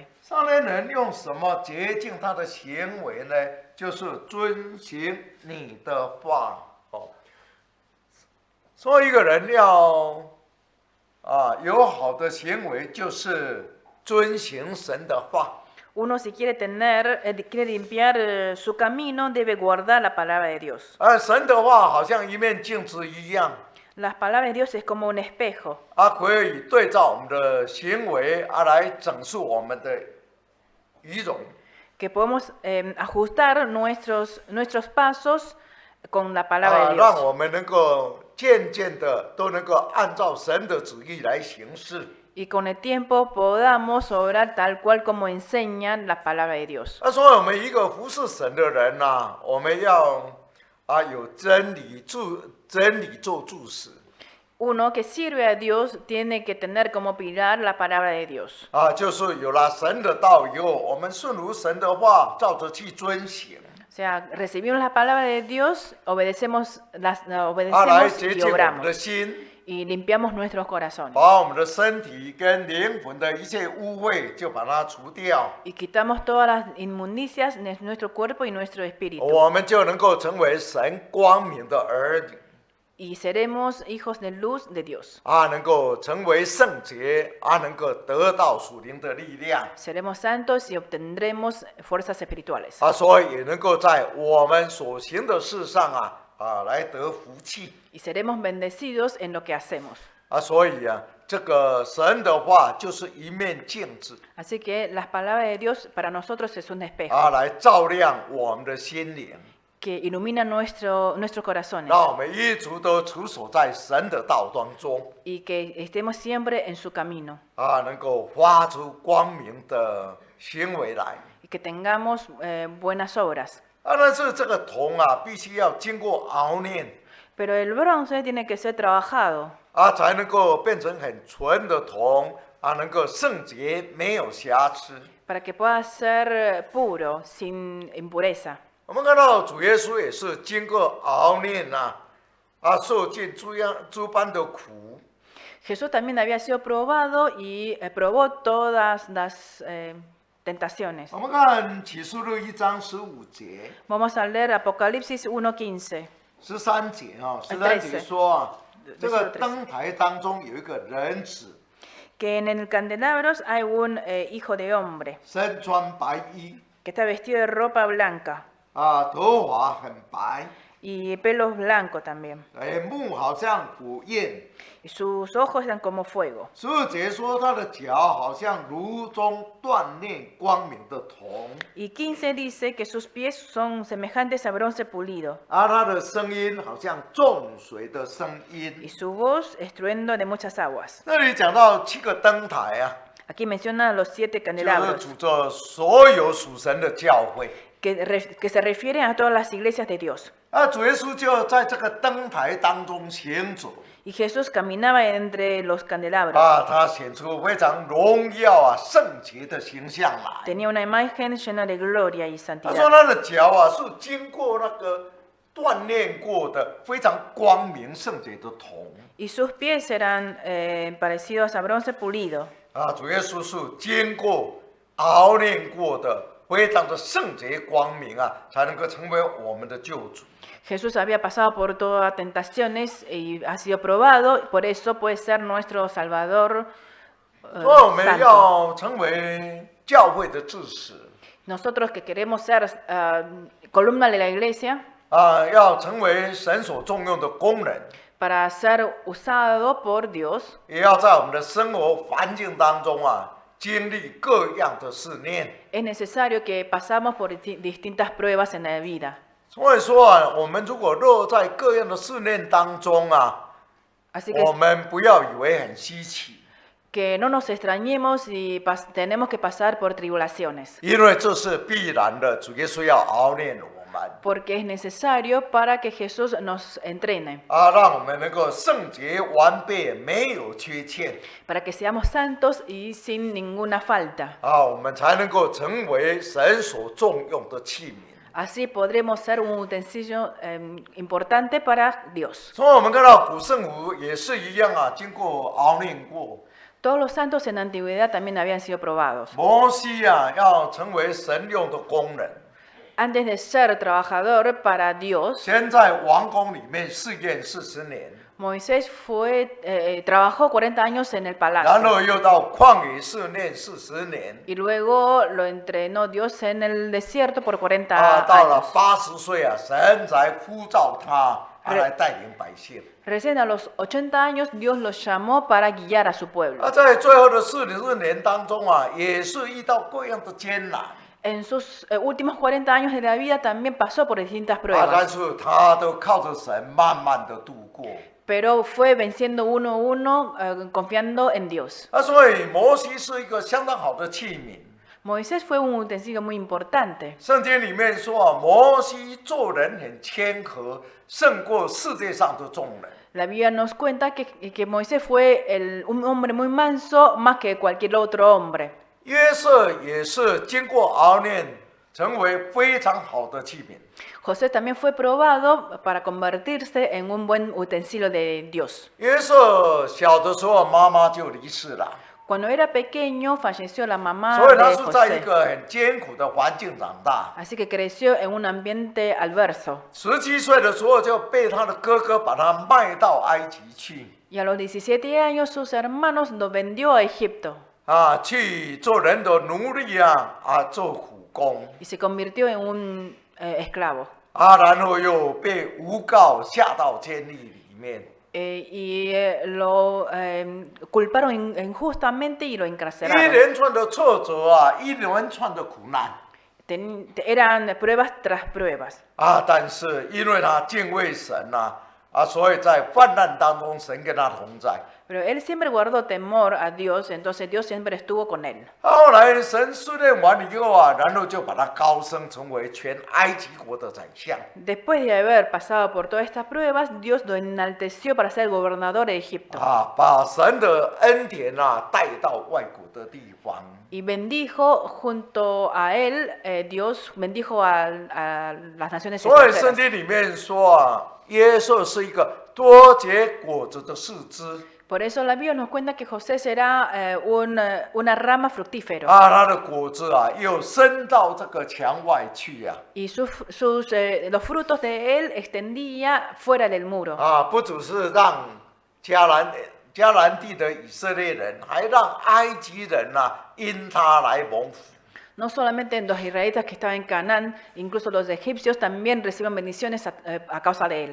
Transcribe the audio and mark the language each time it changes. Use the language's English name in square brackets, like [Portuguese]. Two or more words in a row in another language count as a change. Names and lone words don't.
[Chinese] 少年人用什么洁净他的行为呢？就是遵行你的话。所以一个人要有好的行为，就是遵行神的话。 [Spanish] Uno si quiere quiere limpiar su camino, debe guardar la palabra de Dios. [Chinese] 神的话好像一面镜子一样， [Spanish] Las palabras de Dios es como un espejo. [Chinese] 可以对照我们的行为来整肃我们的仪容。 [Spanish] Que podemos ajustar nuestros pasos con la palabra de [Chinese] 让 [Spanish] Dios. [Chinese] 我们能够渐渐的都能够按照神的旨意来行事。 [Spanish] Y con el tiempo podamos obrar tal cual como enseñan la palabra de Dios. [Chinese] 所以我们一个服侍神的人我们要有真理做柱石。 [Spanish] Uno que sirve a Dios tiene que tener como pilar la palabra de Dios. [Chinese] 就是有了神的道以后，我们顺如神的话，照着去遵行。 [Spanish] O sea, recibimos la palabra de Dios, obedecemos [Chinese] 来 洁 [Spanish] y [Chinese] 净我们的 [Spanish] obramos. [Chinese] 心， [Spanish] Y limpiamos nuestros corazones. [Chinese] 把我们的身体跟灵魂的一切污秽就把它除掉， [Spanish] Y quitamos todas las inmundicias de nuestro cuerpo y nuestro espíritu. [Chinese] 我们就能够成为神光明的儿女。 [Spanish] y seremos hijos de luz de Dios. [Chinese] 能够成为圣洁，能够得到属灵的力量， [Spanish] Seremos santos y obtendremos fuerzas espirituales. [Chinese] 所以也能够在我们所行的事上来得福气。 [Spanish] Y seremos bendecidos en lo que hacemos. [Chinese] 所以这个神的话就是一面镜子， [Spanish] Así que las palabras de Dios para nosotros es un espejo [Chinese] 来照亮我们的心灵， [Spanish] que ilumina nuestros corazones [Chinese] 让我们一直都处所在神的道当中， [Spanish] y que estemos siempre en su camino [Chinese] 能够发出光明的行为来。 [Spanish] y que tengamos buenas obras. [Chinese] 但是这个铜必须要经过熬炼， [Spanish] Pero el bronce tiene que ser trabajado [Chinese] 才能够变成很纯的铜，能够圣洁没有瑕疵。 [Spanish] para que pueda ser puro, sin impureza. [Chinese] 我们看到主耶稣也是经过熬炼受尽诸般的苦。 [Spanish] Jesús también había sido probado y probó todas las tentaciones. [Chinese] 我们看启示录1章15节、 [Spanish] Vamos a leer Apocalipsis 1:15. [Chinese] 13 节13节说这个 13 灯台当中有一个人子， [Spanish] Que en el candelabros hay un hijo de hombre [Chinese] 身穿白衣， [Spanish] que está vestido de ropa blanca [Chinese] 头发很白， [Spanish] y pelos blancos también. [Chinese] 目好像火焰。 [Spanish] Y sus ojos eran como fuego. [Chinese] 14 节说他的脚好像炉中锻炼光明的铜， [Spanish] Y 15 dice que sus pies son semejantes a bronce pulido [Chinese] 他的声音好像众水的声 [Spanish] y [Chinese] 音。 [Spanish] su voz estruendo de muchas aguas. [Chinese] 那里讲到7个灯台 [Spanish] Aquí menciona los 7 [Chinese] 就是 [Spanish] candelabros [Chinese] 指着所有属神的教会。 [Spanish] que se refieren a todas las iglesias de Dios. [Chinese] 主耶稣就在这个灯台当中行走， [Spanish] Y Jesús caminaba entre los candelabros. [Chinese] 他显出非常荣耀圣洁的形象来。 [Spanish] Tenía una imagen llena de gloria y [Chinese] 他 [Spanish] santidad. [Chinese] 说他的脚是经过那个锻炼过的非常光明圣洁的铜。 [Spanish] Y sus pies eran parecidos a bronce pulido. [Chinese] 主耶稣是经过熬炼过的，非常的圣洁光明才能够成为我们的救主。 [Spanish] Jesús había pasado por todas tentaciones y ha sido probado, por eso puede ser nuestro Salvador [Chinese] 所以我们 [Spanish] santo. [Chinese] 要成为教会的支持， [Spanish] Nosotros que queremos ser columna de la iglesia, [Chinese] 要成为神所重用的工人， [Spanish] para ser usado por Dios, [Chinese] 也要在我们的生活环境当中经历各样的试炼。 [Spanish] es necesario que pasamos por distintas pruebas en la vida. [Chinese] 所以说我们如果落在各样的试炼当中 [Spanish] Así que [Chinese] 我们不要以为很稀奇， [Spanish] que no nos extrañemos y tenemos que pasar por tribulaciones, [Chinese] 因为这是必然的。主耶稣要熬炼我们， [Spanish] porque es necesario para que Jesús nos entrene, [Chinese] 让我们能够圣洁完备，没有缺欠， [Spanish] para que seamos santos y sin ninguna falta. [Chinese] 我们才能够成为神所重用的器皿。 [Spanish] Así podremos ser un utensilio importante para Dios. [Chinese] 所以我们看到古圣徒也是一样经过熬炼过。 [Spanish] Todos los santos en la antigüedad también habían sido probados. [Chinese] 摩西要成为神用的工人， [Spanish] Antes de ser trabajador para Dios, [Chinese] 先在王宫里面试验40年， [Spanish] Moisés trabajó 40 años en el [Chinese] 然 [Spanish] palacio [Chinese] 后又到旷野试炼40年， [Spanish] y luego lo entrenó Dios en el desierto por 40 [Chinese] 到了 [Spanish] años. [Chinese] 80岁神才呼召他来带领百姓。 [Spanish] Recién a los 80 años Dios los llamó para guiar a su pueblo. [Chinese] 在最后的40年当中也是遇到各样的艰难， [Spanish] En sus últimos 40 años de la vida también pasó por distintas [Chinese] 但 [Spanish] pruebas, [Chinese] 是他都靠着神慢慢的度过。 [Spanish] pero fue venciendo uno a uno, confiando en Dios. [Chinese] 所以摩西是一个相当好的器皿。 [Spanish] Moisés fue un utensilio muy importante. [Chinese] 圣经里面说摩西做人很谦和，胜过世界上的众人。 [Spanish] La Biblia nos cuenta que Moisés fue un hombre muy manso más que cualquier otro hombre. [Chinese] 约瑟也是经过熬炼，成为非常好的器皿。 [Spanish] José también fue probado para convertirse en un buen utensilio de Dios. [Chinese] 约瑟小的时候妈妈就离世了， [Spanish] Cuando era pequeño falleció la mamá [Chinese] 所以他 [Spanish] de [Chinese] 是在一 [Spanish] José, [Chinese] 个很艰苦的环境长大。 [Spanish] así que creció en un ambiente adverso. [Chinese] 17 岁的时候就被他的哥哥把他卖到埃及去， [Spanish] Y a los 17 años sus hermanos lo vendió a Egipto [Chinese] 去做人的奴隶做苦工 [Spanish] y se convirtió en un esclavo. [Chinese] 然后又被诬告下到监狱里面。 [Spanish] Lo culparon injustamente y lo [Chinese] 一 [Spanish] encarcelaron. [Chinese] 连串的挫折一连串的苦难 [Spanish] Eran pruebas tras pruebas. [Chinese] 但是因为他敬畏神所以在患难当中，神跟他同在。 [Spanish] Pero él siempre guardó temor a Dios, entonces Dios siempre estuvo con él. [Chinese] 后来神训练完以后然后就把他高升成为全埃及国的宰相。 [Spanish] Después de haber pasado por todas estas pruebas, Dios lo enalteció para ser el gobernador de Egipto. [Chinese] 把神的恩典带到外国的地方。 [Spanish] Y bendijo junto a él, Dios bendijo a las naciones [Chinese] 所以圣 [Spanish] extranjeras. [Chinese] 经里面说耶稣是一个多结果子的树枝 [Spanish] Por eso la Biblia nos cuenta que José será una rama fructífera. [Chinese] 他的果子又伸到这个墙外去 [Spanish] Y los frutos de él extendía fuera del muro. [Chinese] 不只是让迦南地的以色列人，还让埃及人因他来蒙福。 [Spanish] No solamente los israelitas que estaban en Canaán, incluso los egipcios también reciben bendiciones a causa de él.